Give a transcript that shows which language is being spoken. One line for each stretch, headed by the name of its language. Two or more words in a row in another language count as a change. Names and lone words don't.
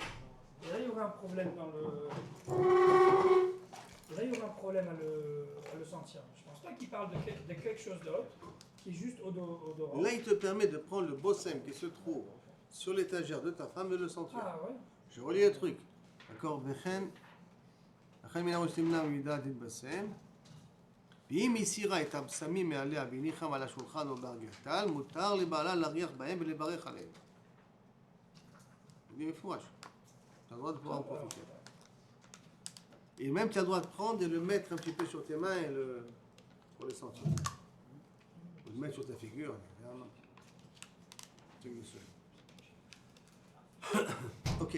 French: Et là, il y aura un problème dans le. Et là, il y aura un problème à le sentir. Je pense pas qu'il parle de quelque chose d'autre, qui est juste odorant. Là, il te permet de prendre le bossem qui se trouve sur l'étagère de ta femme et de le sentir. Ah ouais. Je relis le truc. D'accord?
Hebrew: לכן מן הראש תמנע ממידת התבשם, ואם הסירה את הבשמים מעליה והניחם על השולחן או בארגזתל, מותר לבעלה להריח בהם ולברך עליהם. זה מפורש.
French: Tu as le droit de pouvoir en profiter. Et même tu as le droit de prendre et le mettre un petit peu sur tes mains pour le sentir. Ou le mettre sur ta figure, évidemment. C'est mieux seul. Ok.